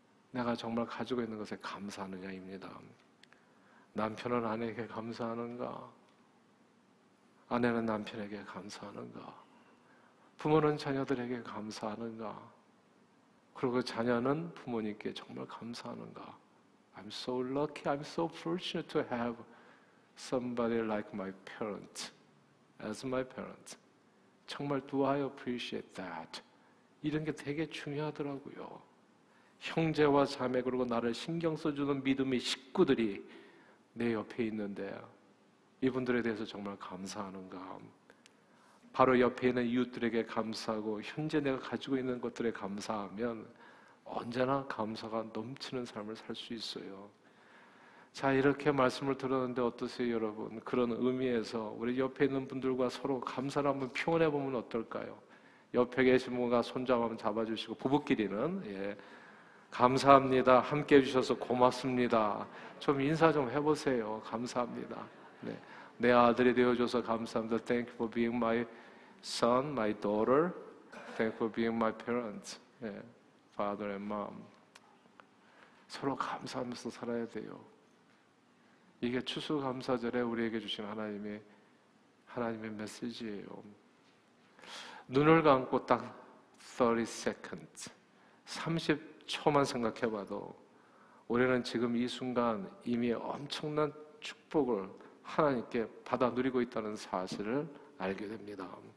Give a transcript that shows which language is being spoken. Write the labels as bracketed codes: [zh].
[ko] 내가 정말 가지고 있는 것에 감사하느냐입니다. 남편은 아내에게 감사하는가? 아내는 남편에게 감사하는가? 부모는 자녀들에게 감사하는가? 그리고 자녀는 부모님께 정말 감사하는가? [en] I'm so lucky, I'm so fortunate to have somebody like my parents, as my parents. [ko] 정말 [en] do I appreciate that? [ko] 이런 게 되게 중요하더라고요. 형제와 자매 그리고 나를 신경 써주는 믿음의 식구들이 내 옆에 있는데 이분들에 대해서 정말 감사하는가? 바로 옆에 있는 이웃들에게 감사하고 현재 내가 가지고 있는 것들에 감사하면 언제나 감사가 넘치는 삶을 살 수 있어요. 자, 이렇게 말씀을 들었는데 어떠세요, 여러분? 그런 의미에서 우리 옆에 있는 분들과 서로 감사를 한번 표현해 보면 어떨까요? 옆에 계신 분과 손잡아 한번 잡아주시고 부부끼리는 감사합니다. 함께 해주셔서 고맙습니다. 좀 인사 좀 해보세요. 감사합니다. 네. 내 아들이 되어줘서 감사합니다. [en] Thank you for being my son, my daughter. Thank you for being my parents. Father and mom. [ko] 서로 감사하면서 살아야 돼요. 이게 추수감사절에 우리에게 주신 하나님의 메시지예요. 눈을 감고 딱 [en] 30 seconds, [ko] 30초만 생각해봐도 우리는 지금 이 순간 이미 엄청난 축복을 하나님께 받아 누리고 있다는 사실을 알게 됩니다.